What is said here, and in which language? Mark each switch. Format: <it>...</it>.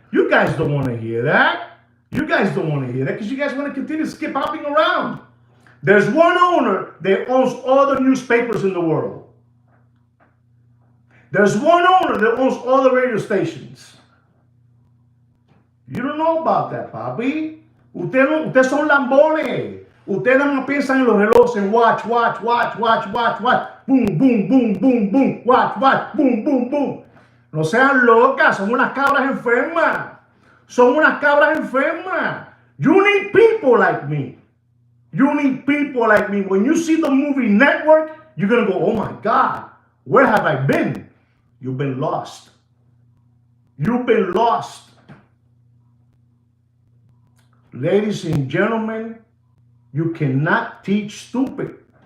<en>You guys don't want to hear that. You guys don't want to hear that because you guys want to continue to skip hopping around. There's one owner that owns all the newspapers in the world. There's one owner that owns all the radio stations. You don't know about that, papi.</en> <es>Ustedes son lambones. Ustedes no piensan en los relojes, en watch. Boom, boom, boom, boom, boom. Watch, boom, boom, boom. No sean locas, son unas cabras enfermas. Son unas cabras enfermas.</es> <en>You need people like me. You need people like me. When you see the movie Network, you're going to go, oh my God, where have I been? You've been lost. You've been lost. Ladies and gentlemen, you cannot teach stupid.</en>